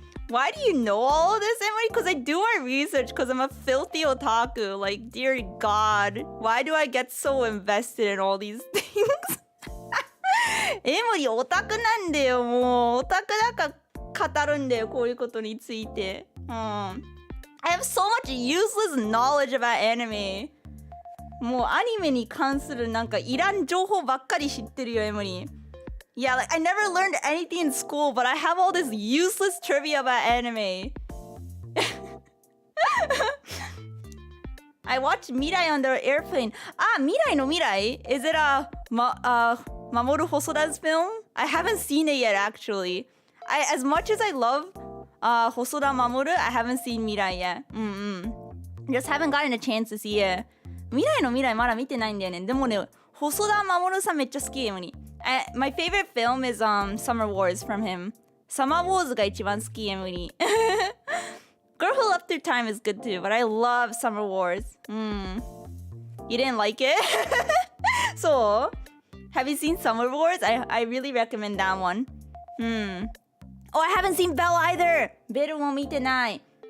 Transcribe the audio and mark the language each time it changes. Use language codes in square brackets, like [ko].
[en] Why do you know all of this, Emuri? Because I do my research because I'm a filthy otaku. Like, dear God, why do I get so invested in all these things? [ja] Emuri, オタクなんだよ、もう。オタクだから語るんだよ、こういうことについて。 [en] I have so much useless knowledge about anime. [ja] もうアニメに関するなんかいらん情報ばっかり知ってるよ、エムリー。 [en] Yeah, like I never learned anything in school, but I have all this useless trivia about anime. I watched Mirai on the airplane. Mirai no Mirai? Is it Mamoru Hosoda's film? I haven't seen it yet, actually. As much as I love Hosoda Mamoru, I haven't seen Mirai yet. Just haven't gotten a chance to see it. [ja] 未来の未来まだ見てないんだよね。でもね、細田守さんめっちゃ好きエムリ。 [en] My favorite film is Summer Wars from him. [ja] Summer Wars が一番好きエムリ。 [en] Girl Who Left Through Time is good too, but I love Summer Wars. You didn't like it? So, have you seen Summer Wars? I really recommend that one. Oh, I haven't seen Belle either. [ja] ベルも見てない。